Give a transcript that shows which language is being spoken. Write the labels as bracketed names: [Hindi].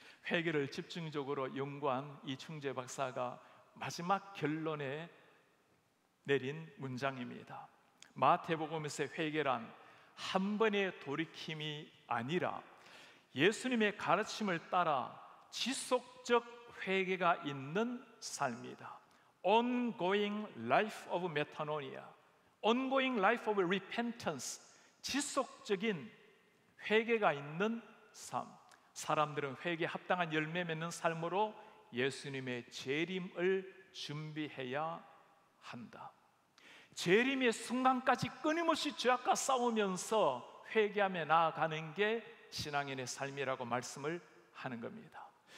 [Korean] 회개를 집중적으로 연구한 이충재 박사가 마지막 결론에 내린 문장입니다. 마태복음에서의 회개란 한 번의 돌이킴이 아니라 예수님의 가르침을 따라 지속적 회개가 있는 삶이다. [English] Ongoing life of metanoia, ongoing life of repentance, [Korean] 지속적인 회개가 있는 삶. 사람들은 회개에 합당한 열매 맺는 삶으로 예수님의 재림을 준비해야 한다. 재림의 순간까지 끊임없이 죄악과 싸우면서 회개하며 나아가는 게 신앙인의 삶이라고 말씀을 하는 겁니다.